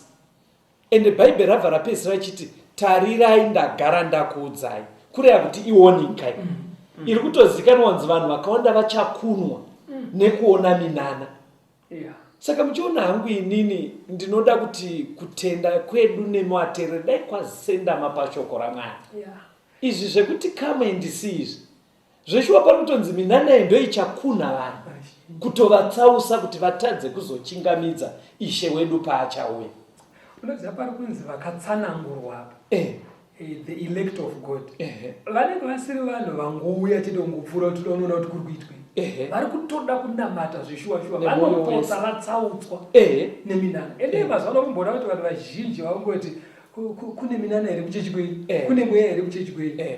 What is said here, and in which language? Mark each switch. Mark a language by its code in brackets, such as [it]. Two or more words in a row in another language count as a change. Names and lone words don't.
[sn] Ende Bhaibheri rabva rapedzisira richiti tarirai ndagara ndakuudzai, kureva kuti iwonikai. Iri kutozikanwa kunzi vanhu vakawanda vachakunwa nekuona minana. Saka muchiona hangu inini ndinoda kuti kutenda kwedu nemateerero dai kwazisendama pashoko raMwari. Izvi zvekuti [en] come and see [sn] izvi zveshuwa pari kutonzi minana iyi ndo ichakuna vanhu kutovatsausa kuti vatadze kuzochingamidza Ishe wedu paachauya. Unoziva pari kunzi vakatsanangurwa, [en] the elect of God. [sn] Vanenge vasiri vanhu vangouya tidongopfuura kuti tonoona kuti kuri kuitwe. Vari kutoda kunamata zveshuwa-shuwa, vanopotsa vatsautswa neminana. Ende mazuva ano kumboona kuti vanhu vazhinji vangoti kune minana here muchechi kwenyu, kune mweya here muchechi kwenyu.